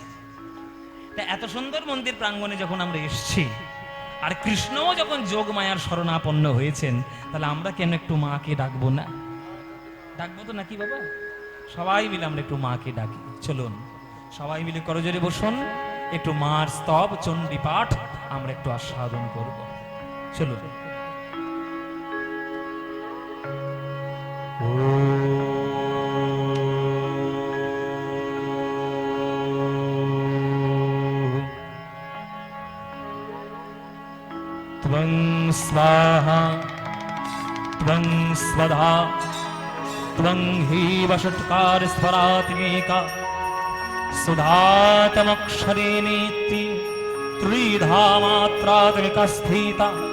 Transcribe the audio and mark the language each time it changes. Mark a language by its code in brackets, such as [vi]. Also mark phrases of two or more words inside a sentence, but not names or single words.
[bn] তা এত সুন্দর মন্দির প্রাঙ্গণে যখন আমরা এসছি আর কৃষ্ণও যখন যোগ মায়ার শরণাপন্ন হয়েছেন, তাহলে আমরা কেন একটু মাকে ডাকবো না? ডাকবো তো নাকি বাবা? সবাই মিলে আমরা একটু মাকে ডাকি। চলুন সবাই মিলে করজোরে বসুন, একটু মার স্তব চণ্ডী পাঠ আমরা একটু আস্বাদন করব। চলুন। [sa] त्वं स्वाहा त्वं स्वधा त्वं हि वषट्कार स्वरात्मिका सुधातमक्षरेणीति त्रिधा मात्रात्मिका स्थिता